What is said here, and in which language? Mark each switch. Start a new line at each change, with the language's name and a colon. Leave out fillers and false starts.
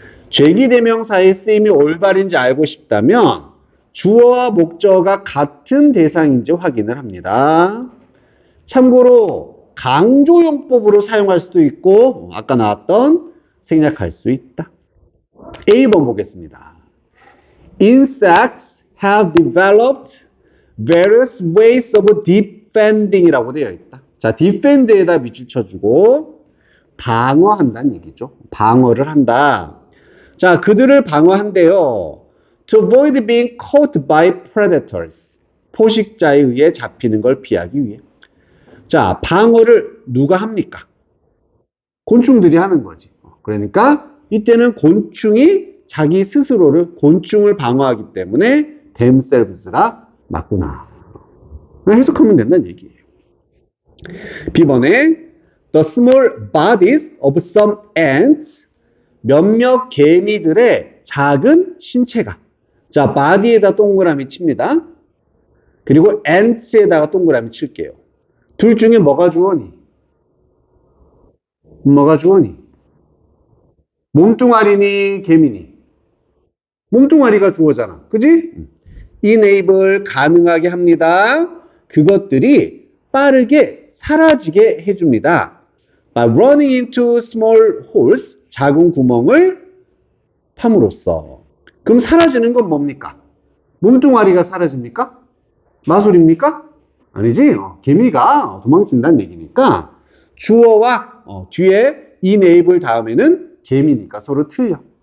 Korean: 제귀대명사의 쓰임이 올바른지 알고 싶다면 주어와 목적어가 같은 대상인지 확인을 합니다. 참고로 강조용법으로 사용할 수도 있고 아까 나왔던 생략할 수 있다. A번 보겠습니다.
English: Insects have developed various ways of defending
Korean: 이라고 되어 있다. 자, defend에다 밑줄 쳐주고 방어한다는 얘기죠. 방어를 한다. 자, 그들을 방어한대요.
English: To avoid being caught by predators.
Korean: 포식자에 의해 잡히는 걸 피하기 위해. 자, 방어를 누가 합니까? 곤충들이 하는 거지. 그러니까 이때는 곤충이 자기 스스로를, 곤충을 방어하기 때문에 themselves가 맞구나. 해석하면 된다는 얘기예요. B번에
English: The small bodies of some ants.
Korean: 몇몇 개미들의 작은 신체가. 자, body에다 동그라미 칩니다. 그리고 ants에다가 동그라미 칠게요. 둘 중에 뭐가 주어니? 뭐가 주어니? 몸뚱아리니 개미니? 몸뚱아리가 주어잖아. 그지? enable 가능하게 합니다. 그것들이 빠르게 사라지게 해줍니다.
English: By running into small holes.
Korean: 작은 구멍을 팜으로써. 그럼 사라지는 건 뭡니까? 몸뚱아리가 사라집니까? 마술입니까? 아니지. 개미가 도망친다는 얘기니까 주어와 뒤에 enable 다음에는 개미니까 서로 틀려.